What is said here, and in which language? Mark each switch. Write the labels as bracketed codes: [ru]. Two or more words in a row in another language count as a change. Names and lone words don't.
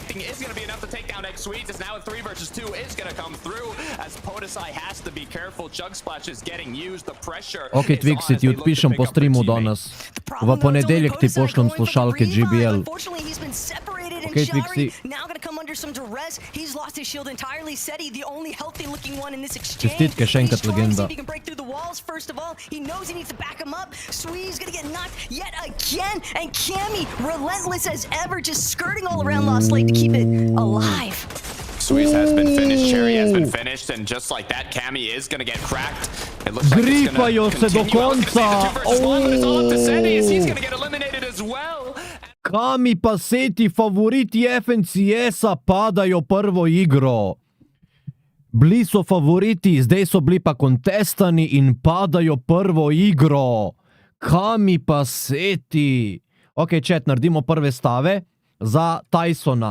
[sl] Ok, Twixi, ti odpišem po streamu danes. V ponedeljek ti pošljem slušalke GBL. Ok, Twixi. Čestitke še enkrat, legenda. [en] Squeeze has been finished, Cherry has been finished, and just like that, Kami is gonna get cracked. It looks like it's [sl] Gripajo se do konca! [en] He's gonna get eliminated as well. [sl] Kami pa seti favoriti FNCS-a padajo prvo igro. Bili so favoriti, zdaj so bili pa kontestani in padajo prvo igro. Kami pa seti. Ok, chat, naredimo prve stave za Taysona.